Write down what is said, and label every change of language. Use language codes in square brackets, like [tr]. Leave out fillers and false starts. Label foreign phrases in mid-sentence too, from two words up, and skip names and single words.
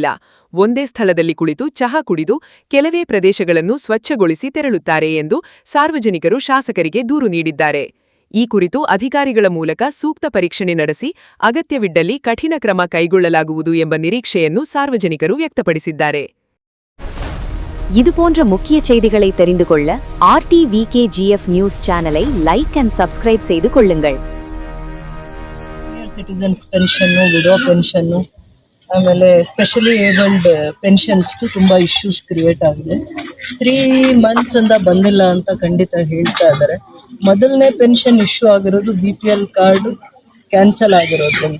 [kn] ಒಂದೇ ಸ್ಥಳದಲ್ಲಿ ಕುಳಿತು ಚಹಾ ಕುಡಿದು ಕೆಲವೇ ಪ್ರದೇಶಗಳನ್ನು ಸ್ವಚ್ಛಗೊಳಿಸಿ ತೆರಳುತ್ತಾರೆ ಎಂದು ಸಾರ್ವಜನಿಕರು ಶಾಸಕರಿಗೆ ದೂರು ನೀಡಿದ್ದಾರೆ. ಈ ಕುರಿತು ಅಧಿಕಾರಿಗಳ ಮೂಲಕ ಸೂಕ್ತ ಪರೀಕ್ಷಣೆ ನಡೆಸಿ ಅಗತ್ಯವಿದ್ದಲ್ಲಿ ಕಠಿಣ ಕ್ರಮ ಕೈಗೊಳ್ಳಲಾಗುವುದು ಎಂಬ ನಿರೀಕ್ಷೆಯನ್ನು ಸಾರ್ವಜನಿಕರು ವ್ಯಕ್ತಪಡಿಸಿದ್ದಾರೆ. [ta] இதுபோன்ற முக்கிய செய்திகளை தெரிந்து கொள்ள RTVKGF [en] news channel like and subscribe [ta] செய்து கொள்ளுங்கள். [en] senior citizens pension, widow pension, [kn] ಆಮೇಲೆ [en] specially abled pensions [kn] ತುಂಬ [en] issues create [kn] ಆಗಿದೆ. 3 months ಇಂದ ಬಂದಿಲ್ಲ ಅಂತ ಖಂಡಿತ ಹೇಳ್ತಾ ಇದ್ದಾರೆ. ಮೊದಲನೇ [en] pension issue [kn] ಆಗಿರೋದು [en] BPL card cancel [kn] ಆಗಿರೋದ್ರಿಂದ.